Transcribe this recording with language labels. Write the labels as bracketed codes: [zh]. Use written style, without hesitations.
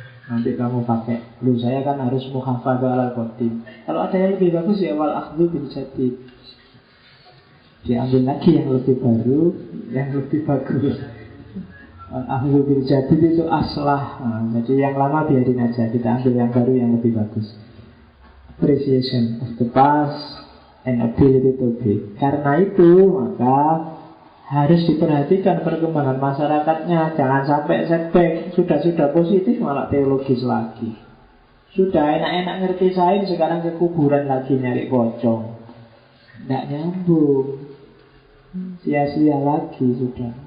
[id] Nanti kamu pakai, lu saya kan harus [ar] muhafadzah alal qadim. [id] Kalau ada yang lebih bagus ya [ar] wal akhdhu bil jadid. [id] Diambil lagi yang lebih baru, yang lebih bagus. [ar] Wal akhdhu bil jadid [id] itu aslah. Jadi yang lama biarin aja, kita ambil yang baru yang lebih bagus. [en] Appreciation of the past and ability to be. [id] Karena itu maka harus diperhatikan perkembangan masyarakatnya. Jangan sampai setback. Sudah positif malah teologis lagi. Sudah enak-enak ngerti sains, sekarang ke kuburan lagi nyari pocong. Nggak nyambung. Sia-sia lagi sudah.